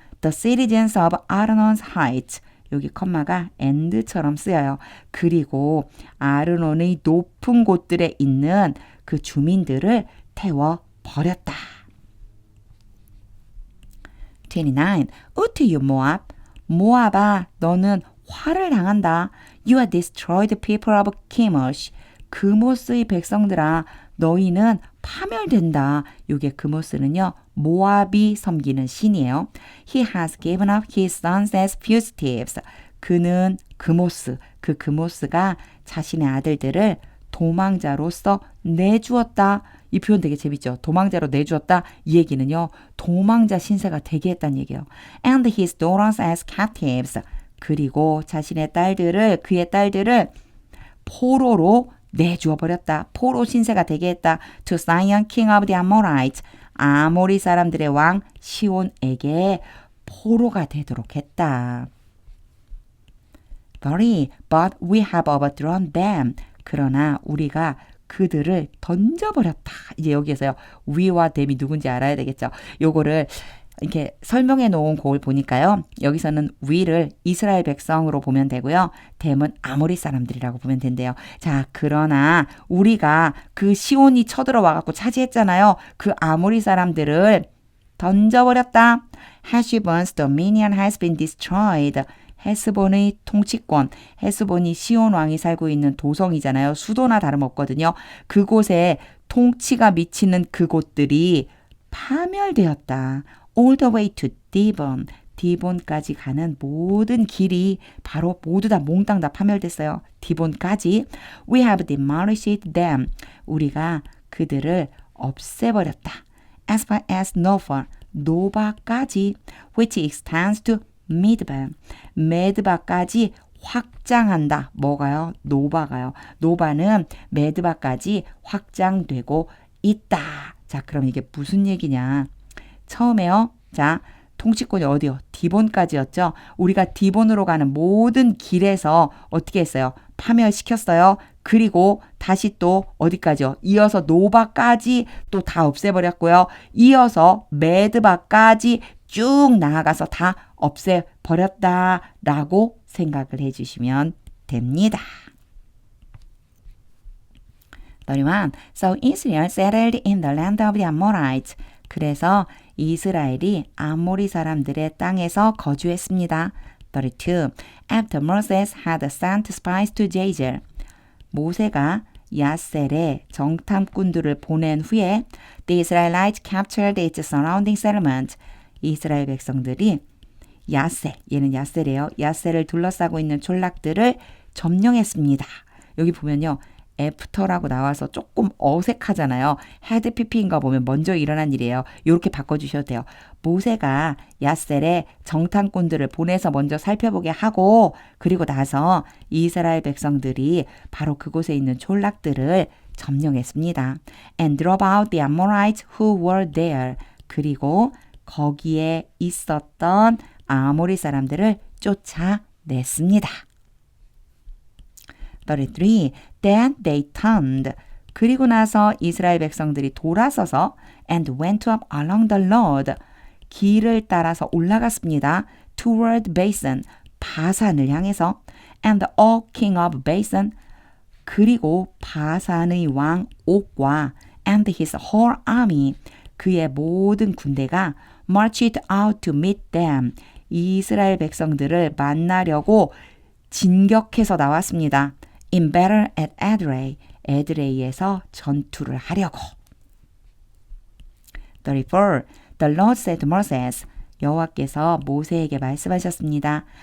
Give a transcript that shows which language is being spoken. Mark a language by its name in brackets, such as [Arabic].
[English] The citizens of Arnon's Heights. [Korean] 여기 컴마가 and처럼 쓰여요. 그리고 아르논의 높은 곳들에 있는 그 주민들을 태워버렸다. [English] 29. Ut you Moab. [Korean] 모압아 너는 화를 당한다. [English] You are destroyed people of Chemosh. [Korean] 그모스의 백성들아 너희는 파멸된다. 이게 그모스는요. 모압이 섬기는 신이에요. [English] He has given up his sons as fugitives. [Korean] 그는 그모스, 그 그모스가 자신의 아들들을 도망자로서 내주었다. 이 표현 되게 재밌죠. 도망자로 내주었다. 이 얘기는요. 도망자 신세가 되게 했다는 얘기예요. [English] And his daughters as captives. [Korean] 그리고 자신의 딸들을 그의 딸들을 포로로 내주어 버렸다. 포로 신세가 되게 했다. [English] To Sion king of the Amorites. [Korean] 아모리 사람들의 왕 시온에게 포로가 되도록 했다. [English] 30. But we have overthrown them. [Korean] 그러나 우리가 그들을 던져버렸다. 이제 여기에서요. we와 them이 누군지 알아야 되겠죠. 요거를 이렇게 설명해 놓은 곡을 보니까요. 여기서는 we를 이스라엘 백성으로 보면 되고요. them은 아모리 사람들이라고 보면 된대요. 자, 그러나 우리가 그 시온이 쳐들어와 갖고 차지했잖아요. 그 아모리 사람들을 던져버렸다. [English] Heshbon's dominion has been destroyed. [Korean] 헤스본의 통치권, 헤스본이 시온 왕이 살고 있는 도성이잖아요. 수도나 다름없거든요. 그곳에 통치가 미치는 그곳들이 파멸되었다. [English] All the way to Dibon. [Korean] 디본까지 가는 모든 길이 바로 모두 다 몽땅 다 파멸됐어요. 디본까지. [English] We have demolished them. [Korean] 우리가 그들을 없애버렸다. [English] As far as Nophar. [Korean] 노바까지. [English] Which extends to 미드바. [Korean] 메드바까지 확장한다. 뭐가요? 노바가요. 노바는 메드바까지 확장되고 있다. 자, 그럼 이게 무슨 얘기냐? 처음에요. 자, 통치권이 어디요? 디본까지였죠. 우리가 디본으로 가는 모든 길에서 어떻게 했어요? 파멸시켰어요. 그리고 다시 또 어디까지요? 이어서 노바까지 또 다 없애버렸고요. 이어서 메드바까지 쭉 나아가서 다 없애버렸다라고 생각을 해주시면 됩니다. [English] 31. So Israel settled in the land of the Amorites. [Korean] 그래서 이스라엘이 아모리 사람들의 땅에서 거주했습니다. [English] 32. After Moses had sent spies to Jazer. [Korean] 모세가 야셀에 정탐꾼들을 보낸 후에 [English] the Israelites captured its surrounding settlement. [Korean] 이스라엘 백성들이 야셀, 얘는 야셀이에요. 야셀을 둘러싸고 있는 촌락들을 점령했습니다. 여기 보면요. after라고 나와서 조금 어색하잖아요. had pp인 거 보면 먼저 일어난 일이에요. 이렇게 바꿔주셔도 돼요. 모세가 야셀에 정탐꾼들을 보내서 먼저 살펴보게 하고 그리고 나서 이스라엘 백성들이 바로 그곳에 있는 촌락들을 점령했습니다. [English] And drove out the Amorites who were there. [Korean] 그리고 거기에 있었던 아모리 사람들을 쫓아냈습니다. [English] 33. Then they turned. [Korean] 그리고 나서 이스라엘 백성들이 돌아서서 [English] and went up along the road. [Korean] 길을 따라서 올라갔습니다. [English] Toward Basin. [Korean] 바산을 향해서. [English] And the Og king of Basin. [Korean] 그리고 바산의 왕 옥과 [English] and his whole army. [Korean] 그의 모든 군대가 [English] marched out to meet them. [Korean] 이스라엘 백성들을 만나려고 진격해서 나왔습니다. [English] In battle at Edrei. [Korean] 에드레이에서 전투를 하려고. [English] 34. The Lord said to Moses. [Korean] 여호와께서 모세에게 말씀하셨습니다.